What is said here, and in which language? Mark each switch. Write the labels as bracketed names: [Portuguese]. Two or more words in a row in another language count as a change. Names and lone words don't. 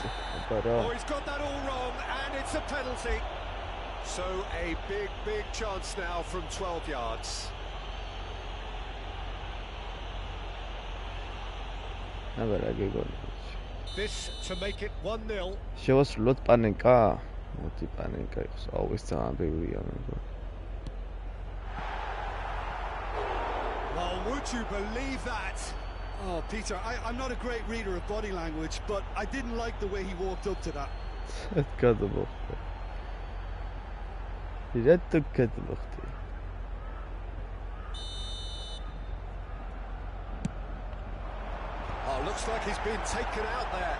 [English] Oh, he's got that all wrong, and it's a penalty. So a big chance now from 12 yards. This to make it 1-0. [Georgian] შევასრულოთ პანენკა. მოდი პანენკა იყოს. აუეს ძალიან ბევრია მეგონა. [English] Well, would you believe that? Oh, Peter, I'm not a great reader of body language, but I didn't like the way he walked up to that. Oh, looks like he's been taken out there.